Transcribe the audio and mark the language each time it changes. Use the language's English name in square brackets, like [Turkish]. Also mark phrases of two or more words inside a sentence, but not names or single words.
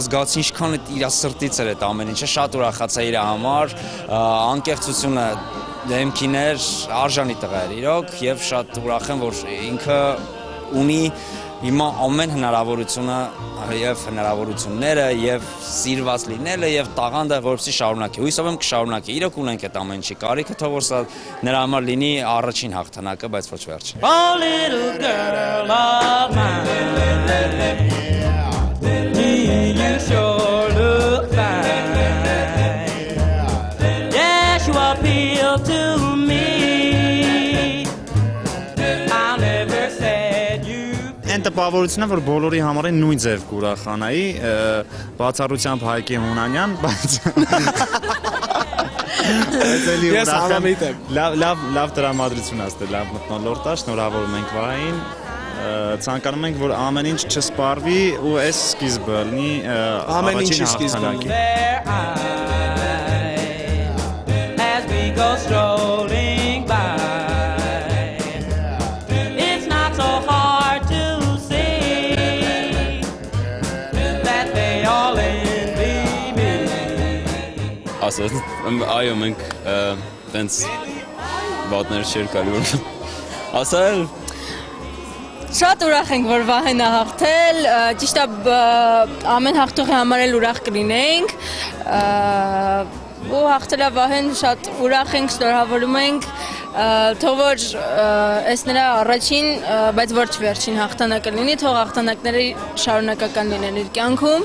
[Armenian] զգացի ինչքան իր սրտից էր այդ ամեն ինչը, շատ ուրախացա իր համար, անկեղծությունը դեմքին էր, արժանի տղա էր իրոք եւ շատ ուրախ եմ, որ ինքը ունի հիմա ամեն հնարավորությունը եւ հնարավորությունները եւ սիրված լինելը եւ տաղանդը, որպեսզի շարունակի։ Հույսով եմ կշարունակի։ Իրոք ունենք այդ ամեն ինչի կարիքը, թող որ սա նրա համար լինի առաջին հաղթանակը, բայց ոչ վերջին։ [English] Oh little girl of mine, you sure look fine. Yes, you appeal to me. I never said you. [Armenian] Այն տպավորությունն է, որ բոլորի համար է նույն ձև կուրախանայի, բացառությամբ Հայկի Հունանյան, բայց Ես համամիտ եմ։ Լավ տրամադրություն ասել, լավ մթնոլորտ է, շնորհավորում ենք Վահեին։ Ցանկանում ենք, որ ամեն ինչ չսպառվի ու այս սկիզբը լինի առաջին հաղթանակի։ [English] As we go strolling by, it's not so hard to see that they all envy me. [Armenian] Ասած, այո, մենք տենց վատներ չէր կարի որ ասալ Շատ ուրախ ենք, որ Վահեն է հաղթել, ճիշտ է ամեն հաղթողի համար էլ ուրախ կլինենք, ու հաղթել է Վահեն, շատ ուրախ ենք, շնորհավորում ենք, թող որ այս նրա առաջին, բայց ոչ վերջին հաղթանակը լինի, թող հաղթանակները շարունակական լինեն իր կյանքում։